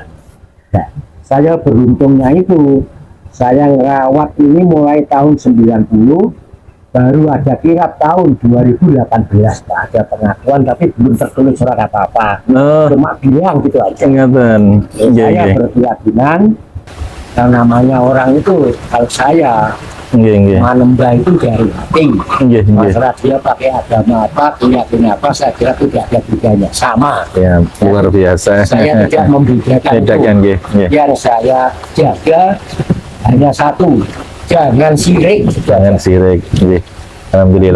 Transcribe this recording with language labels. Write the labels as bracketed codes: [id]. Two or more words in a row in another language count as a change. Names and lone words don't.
[id] Nah, saya beruntungnya itu saya ngerawat ini mulai tahun 90, baru ada kirap tahun 2018 Pak, ada pengakuan tapi belum tertulis surat apa-apa, Oh, cuma bilang gitu aja. ingatan. Nggih, Saya [jv] nggih. [id] berkeyakinan yang namanya orang itu, kalau saya [jv] Nggih, nggih. [id] menembah itu dari hati. [jv] Nggih, nggih. [id] Masalah dia pakai agama apa, keyakinan apa, saya kira tidak ada bedanya, sama. Ya, luar biasa. Saya tidak membedakan itu. Bedakan, [jv] nggih. Nggih. [id] Yang saya jaga hanya satu, jangan sirik, Jangan sirik. Nggih. Alhamdulillah.